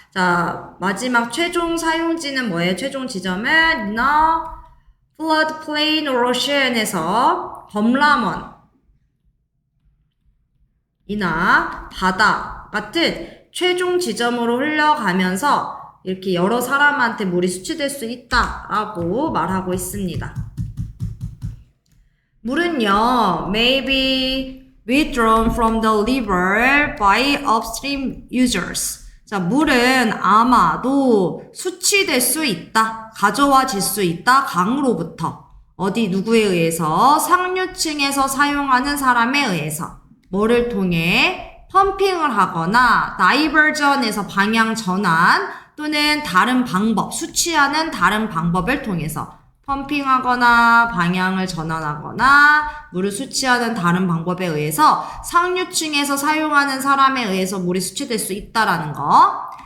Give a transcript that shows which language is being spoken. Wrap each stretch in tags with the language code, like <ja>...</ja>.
<ko>자, 마지막 최종 사용지는 뭐예요? 최종 지점은</ko> <en>floodplain or ocean</en> <ko>에서 범람원 이나 바다 같은 최종 지점으로 흘러가면서 이렇게 여러 사람한테 물이 수취될 수 있다라고 말하고 있습니다. 물은요,</ko> <en>may be withdrawn from the river by upstream users.</en> <ko>자, 물은 아마도 수취될 수 있다, 가져와질 수 있다, 강으로부터. 어디 누구에 의해서? 상류층에서 사용하는 사람에 의해서. 뭐를 통해? 펌핑을 하거나 다이버전에서 방향 전환 또는 다른 방법, 수취하는 다른 방법을 통해서 펌핑하거나 방향을 전환하거나 물을 수취하는 다른 방법에 의해서 상류층에서 사용하는 사람에 의해서 물이 수취될 수 있다라는 거.</ko>